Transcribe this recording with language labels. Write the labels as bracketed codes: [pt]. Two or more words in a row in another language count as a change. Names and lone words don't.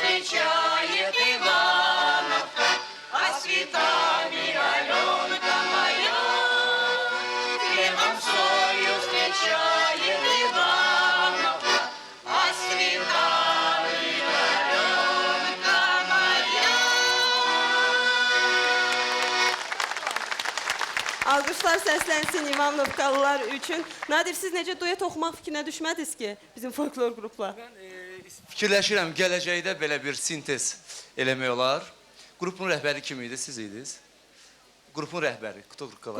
[ru] встречает Ивановка, а с цветами Аленка моя. Хлебом солью встречает Ивановка, а с цветами Аленка моя. [az] Alqışlar səslənsin İvanovkalılar üçün. Nadir, siz necə duet oxumaq fikrinə düşmədiniz ki, bizim folklor qrupla? Fikirləşirəm, gələcəkdə belə bir sintez eləmək olar. Qrupun rəhbəri kim idi, siz idiniz? Qrupun rəhbəri, Kutu Qurqalar.